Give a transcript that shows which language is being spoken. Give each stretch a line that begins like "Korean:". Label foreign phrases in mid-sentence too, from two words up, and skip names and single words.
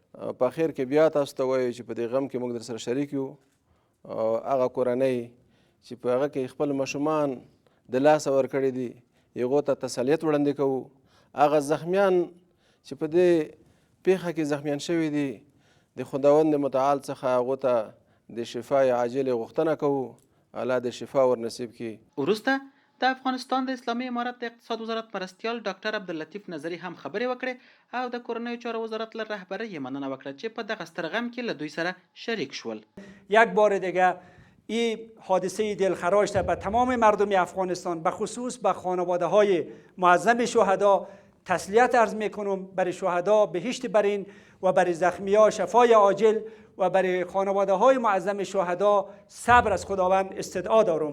Pashto: په اخر کې بیا تاسو ته وایو چې په دې غم کې موږ در سره شریک یو. هغه کورنۍ چې په هغه کې خپل ماشومان د لاسه ورکړي دي هغو ته تسلیت وړاندې کوو. هغه زخمیان چې په دې پیښه کې زخمیان شوي دي د خداوند متعال څخه هغو ته د شفای عاجلې غوښتنه کوو. الله د شفا ور نصیب کړي. وروسته د افغانستان د اسلامي امارت د اقتصاد وزارت مرستیال ډاکټر عبداللطیف نظري هم خبرې وکړې او د کورنیو چارو وزارت له رهبرۍ یې مننه وکړه چې په دغه ستر غم کې له دوی سره شریک شول.
Persian: یک بار دیگه این حادثه دلخراش به تمام مردم افغانستان به خصوص به خانواده های معظم شهدا تسلیت عرض میکنم. برای شهدا بهشت برین و برای زخمی ها شفای عاجل و برای خانواده های معظم شهدا صبر از خداوند استدعا دارم.